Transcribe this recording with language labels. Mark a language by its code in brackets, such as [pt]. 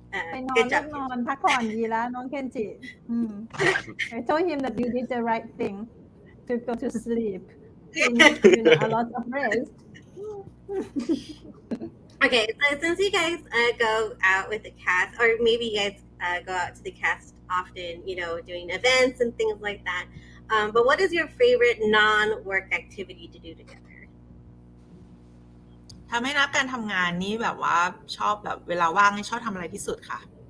[th] ไปนอนนอนพักผ่อนดีแล้วน้องเคนจิ [en] I told him that you did the right thing to go to sleep. You need a lot of rest. Okay, so since you guys go out with the cast, or maybe you guys go out to the cast often, doing events and things like that. But what is your favorite non-work activity to do together? [th] ถ้าไม่นับการทำงานนี่แบบว่าชอบแบบเวลาว่างนี่ชอบทำอะไรที่สุดคะ